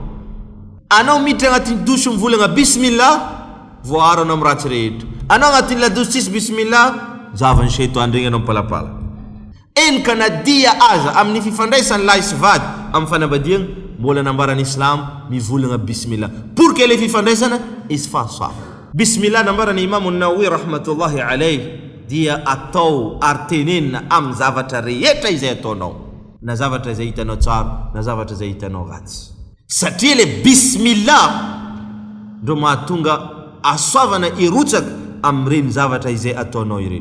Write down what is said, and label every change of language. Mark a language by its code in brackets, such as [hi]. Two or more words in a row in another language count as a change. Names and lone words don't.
[mg] Anao miditra agnatin'ny dosy mivolagna bismillah voaro anao amin'ny ratsy rehetra. Anao agnatin'ny ladosy tsisy bismillah zavan'ny shaitany regny anao mipalapala. Eny ka nadia aza amin'ny fifandraisan'ny lahy sy vady amin'ny fanambadiagna mbola nambaran'ny islam mivolagna bismillah [fr] pour que le [mg] fifandraisana isy fahasoavana. Bismillah nambaran'ny Imam an-Nawawi [ar] رحمة الله عليه [mg] dia atao ary tenenina amin'ny zavatra rehetra izay ataonao na zavatra izay hitanao tsara na zavatra izay hitanao ratsy satria le bismillah ndo mahatonga asoavana irotsaka amin'ireny zavatra izay ataonao ireny.